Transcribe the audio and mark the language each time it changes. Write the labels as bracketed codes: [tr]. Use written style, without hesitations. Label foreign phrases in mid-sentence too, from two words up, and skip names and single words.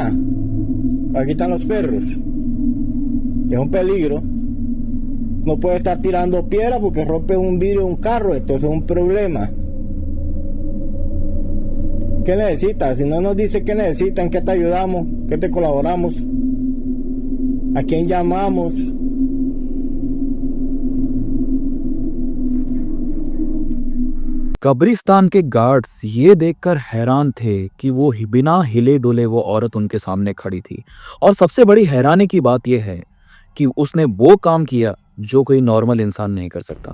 [es] Aquí están los perros, que es un peligro. No puedes estar tirando piedras porque rompe un vidrio de un carro. Esto es un problema. ¿Qué necesitas? Si no nos dices qué necesitas, en qué te ayudamos, qué te colaboramos, a quién llamamos. [hi] कब्रिस्तान के गार्ड्स ये देखकर हैरान थे कि वो बिना हिले डुले वो औरत उनके सामने खड़ी थी। और सबसे बड़ी हैरानी की बात यह है कि उसने वो काम किया जो कोई नॉर्मल इंसान नहीं कर सकता।